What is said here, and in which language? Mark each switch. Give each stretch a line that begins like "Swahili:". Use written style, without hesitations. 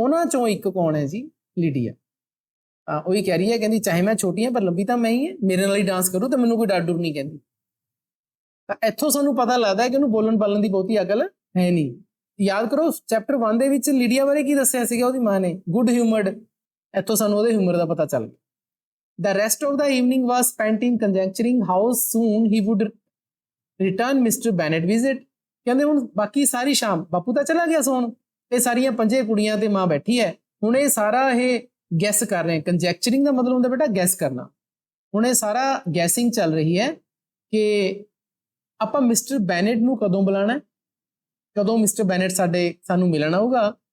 Punjabi: ਉਹਨਾਂ ਚੋਂ ਇੱਕ ਕੌਣ ਹੈ ਜੀ, ਲੀਡੀਆ। ਉਹੀ ਕਹਿ ਰਹੀ ਹੈ, ਕਹਿੰਦੀ ਚਾਹੇ ਮੈਂ ਛੋਟੀ ਹਾਂ ਪਰ ਲੰਬੀ ਤਾਂ ਮੈਂ ਹੀ ਹੈ, ਮੇਰੇ ਨਾਲ ਹੀ ਡਾਂਸ ਕਰੂ ਤੇ ਮੈਨੂੰ ਕੋਈ ਡਰ ਡੁਰ ਨਹੀਂ ਕਹਿੰਦੀ। ਤਾਂ ਇੱਥੋਂ ਸਾਨੂੰ ਪਤਾ ਲੱਗਦਾ ਕਿ ਉਹਨੂੰ ਬੋਲਣ ਬਾਲਣ ਦੀ ਬਹੁਤੀ ਅਕਲ ਹੈ ਨਹੀਂ। ਯਾਦ ਕਰੋ ਚੈਪਟਰ 1 ਦੇ ਵਿੱਚ ਲੀਡੀਆ ਬਾਰੇ ਕੀ ਦੱਸਿਆ ਸੀਗਾ, ਉਹਦੀ ਮਾਂ ਨੇ ਗੁੱਡ ਹਿਊਮਰਡ। ਇੱਥੋਂ ਸਾਨੂੰ ਉਹਦੇ ਹਿਊਮਰ ਦਾ ਪਤਾ ਚੱਲ ਗਿਆ।
English: The rest of the evening was spent in conjecturing how soon he would return Mr. Bennet visit।
Punjabi: ਕਹਿੰਦੇ ਹੁਣ ਬਾਕੀ ਸਾਰੀ ਸ਼ਾਮ, ਬਾਪੂ ਤਾਂ ਚਲਾ ਗਿਆ ਸੌਣ, ਇਹ ਸਾਰੀਆਂ 5 ਕੁੜੀਆਂ ਤੇ ਮਾਂ ਬੈਠੀ ਹੈ। ਹੁਣ ਇਹ ਸਾਰਾ ਇਹ ਗੈਸ ਕਰ ਰਹੇ, ਕੰਜੈਕਚਰਿੰਗ ਦਾ ਮਤਲਬ ਹੁੰਦਾ ਬੇਟਾ ਗੈਸ ਕਰਨਾ। ਹੁਣ ਇਹ ਸਾਰਾ ਗੈਸਿੰਗ ਚੱਲ ਰਹੀ ਹੈ ਕਿ ਆਪਾਂ ਮਿਸਟਰ ਬੈਨਟ ਨੂੰ ਕਦੋਂ ਬੁਲਾਣਾ, ਕਦੋਂ ਮਿਸਟਰ ਬੈਨਟ ਸਾਨੂੰ ਮਿਲਣ ਆਊਗਾ।